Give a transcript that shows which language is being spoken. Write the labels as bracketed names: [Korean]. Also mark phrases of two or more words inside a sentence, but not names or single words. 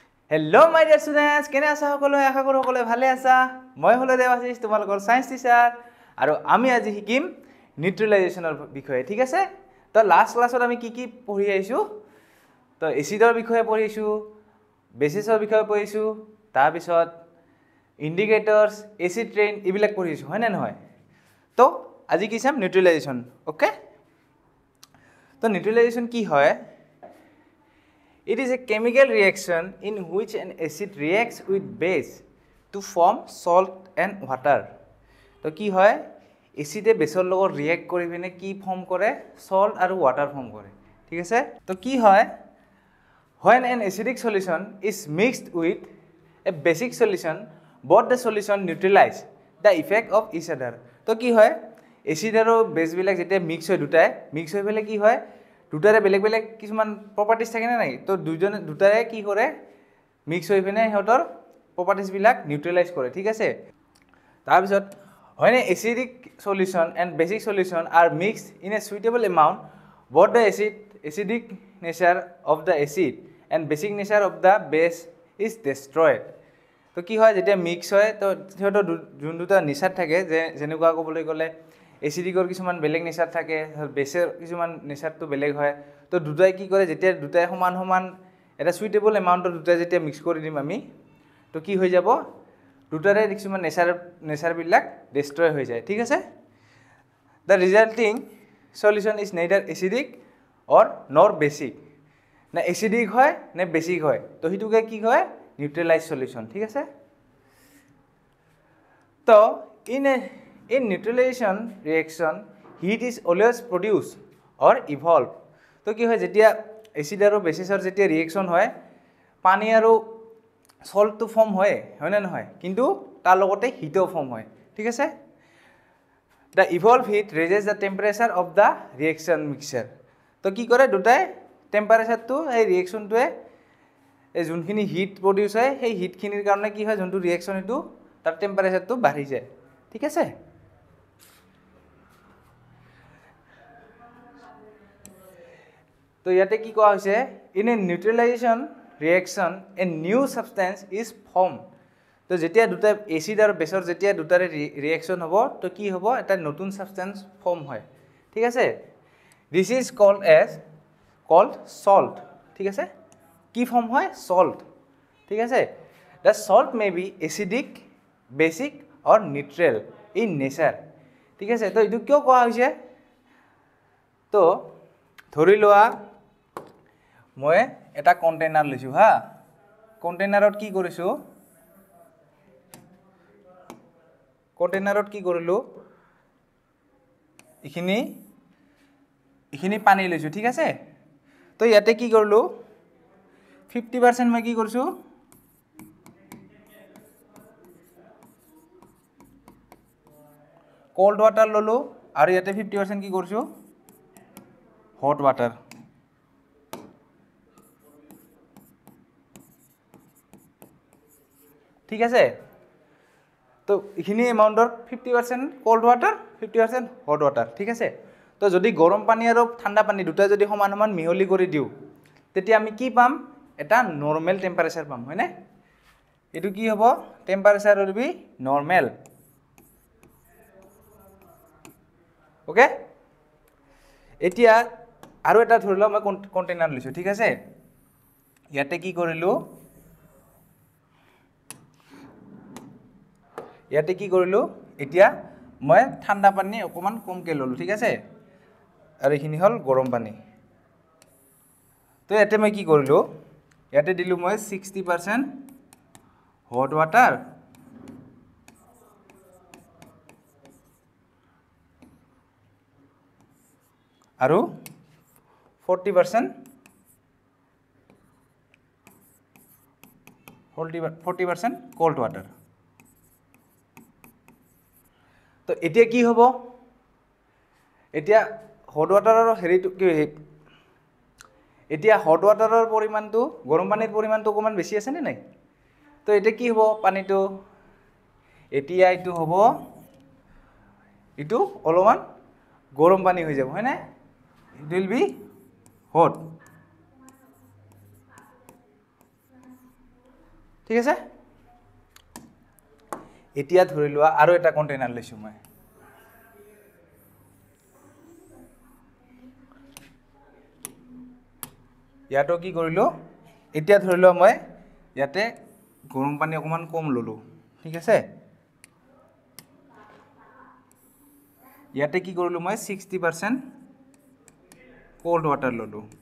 [English] Hello my dear students, [Assamese] কেনে আছা সকলোৱে আশা কৰো সকলোৱে ভালে আছা মই হলো দেৱাশিষ তোমালোকৰ [English] science teacher [Assamese] আৰু আমি আজি শিকিম নিউট্ৰেলাইজেশনৰ বিষয়ে ঠিক আছে তো লাষ্ট ক্লাছত আমি কি পঢ়ি আইছো তো এসিডৰ বিষয়ে পঢ়িছো বেসিছৰ বিষয়ে পঢ়িছো তাৰ পিছত ইন্ডিকেটৰস এসিড ট্ৰেইন ইবিলাক পঢ়িছো হয় না নহয় তো আজি কি চাম নিউট্ৰেলাইজেশন ওকে তো নিউট্ৰেলাইজেশন কি হয় [English] It is a chemical reaction in which an acid reacts with base to form salt and water. [Assamese] তো কি হয় এছিডে বেসৰ লগত रिएक्ट কৰি পিনে কি ফর্ম কৰে salt আৰু water ফর্ম কৰে ঠিক আছে তো কি হয় [English] when an acidic solution is mixed with a basic solution both the solution neutralize the effect of each other [Assamese] তো কি হয় এসিড আৰু বেস বিলাক যেতিয়া মিক্স হয় দুটাই মিক্স হৈ পেলে কি হয় দুটাৰে বেলেগ বেলেগ কিছুমান প্ৰপাৰ্টিজ থাকে না নাই তো দুটাৰে কি কৰে মিক্স হৈ পিনে হেতৰ প্ৰপাৰ্টিজ বিলাক নিউট্ৰেলাইজ কৰে ঠিক আছে তাৰ পিছত when an acidic solution and basic solution are mixed in a suitable amount both the acidic nature of the acid and basic nature of the base is destroyed তো কি হয় যেতিয়া মিক্স হয় তো হেতৰ যোন দুটা নেচাৰ থাকে যে যেনেকুৱা ক'বলৈ গ'লে এসিডিকৰ কিছুমান বেলেগ নেচাৰ থাকে বেসৰ কিছুমান নেচাৰটো বেলেগ হয় তো দুটাই কি কৰে যেতিয়া দুটাই সমান সমান এটা [English] suitable amount [Assamese] দুটাই যেতিয়া মিক্স কৰি দিম আমি তো কি হৈ যাব দুটাৰে কিছুমান নেচাৰ বিলাক ডিস্ট্ৰয় হৈ যায় ঠিক আছে [English] the resulting solution is neither acidic or nor basic [Assamese] না এসিডিক হয় না বেসিক হয় তো হিটুকে কি হয় [English] neutralize solution [Assamese] ঠিক আছে তো [English] in neutralization reaction heat is always produced or evolve [Assamese] তো কি হয় যেতিয়া এসিড আৰু বেসিছৰ যেতিয়া ৰিঅ্যাকশন হয় পানী আৰু সল্ট তো ফর্ম হয় না নহয় কিন্তু তাৰ লগতে হিটও ফর্ম হয় ঠিক আছে [English] the evolved heat raises the temperature of the reaction mixture [Assamese] তো কি কৰে দুটাই টেম্পারেচার তো এই ৰিঅ্যাকশনটোৱে এই যোনখিনি হিট প্ৰডিউস হয় সেই হিটখিনিৰ কাৰণে কি হয় যোনটো ৰিঅ্যাকশন এটো তাৰ টেম্পারেচারটো বাঢ়ি যায় ঠিক আছে তো ইয়াতে কি কোৱা হৈছে [English] in a neutralization reaction a new substance is formed [Assamese] তো যেতিয়া দুটা এসিড আৰু বেসৰ যেতিয়া দুটাৰে ৰিঅ্যাকশন হ'ব তো কি হ'ব এটা নতুন [English] substance form [Assamese] হয় ঠিক আছে [English] this is called salt [Assamese] ঠিক আছে কি ফর্ম হয় salt ঠিক আছে [English] the salt may be acidic basic or neutral in nature [Assamese] ঠিক আছে তো এটো কিয় কোৱা হৈছে তো ধৰি লোৱা মই এটা কন্টেইনাৰ লৈছো হা কন্টেইনাৰত কি কৰিছো কন্টেইনাৰত কি কৰিলো ইখিনি পানী লৈছো ঠিক আছে তো ইয়াতে কি কৰিলো 50% মই কি কৰিছো [English] cold water [Assamese] ললো আৰু ইয়াতে 50% কি কৰিছো [English] hot water [Assamese] ঠিক আছে তো ইখিনি এমাউন্টৰ 50% [English] cold water [Assamese] 50% [English] hot water [Assamese] ঠিক আছে তো যদি গৰম পানী আৰু ঠাণ্ডা পানী দুটা যদি সমান সমান মিহলি কৰি দিও তেতিয়া আমি কি পাম এটা [English] normal temperature [Assamese] পাম হয় না এটো কি হ'ব [English] temperature will be normal [Assamese] ওকে এতিয়া আৰু এটা ধৰিলো মই কন্টেইনাৰ লৈছো ঠিক আছে ইয়াতে কি কৰিলো এতিয়া মই ঠাণ্ডা পানী অকমান কমকে ললো ঠিক আছে আৰু এখিনি হল গৰম পানী তো ইয়াতে মই কি কৰিলো ইয়াতে দিলু মই 60% [English] hot water [Assamese] আৰু 40% [English] cold water [Assamese] তো এতিয়া কি হ'ব এতিয়া [English] hot water [Assamese] আৰু হেৰিটো কি এতিয়া [English] hot water [Assamese] ৰ পৰিমাণটো গৰম পানীৰ পৰিমাণটো অকমান বেছি আছে নে নাই তো এটা কি হ'ব পানীটো এতিয়া ইটো হ'ব ইটো অলমান গৰম পানী হৈ যাব হয় না [English] it will be hot [Assamese] ঠিক আছে এতিয়া ধৰি লোৱা আৰু এটা কন্টেইনাৰ লৈছো মই ইয়াতো কি কৰিলো এতিয়া ধৰি লোৱা মই ইয়াতে গৰম পানী অকমান কম ললো ঠিক আছে ইয়াতে কি কৰিলো মই 60% [English] cold water [Assamese] ললো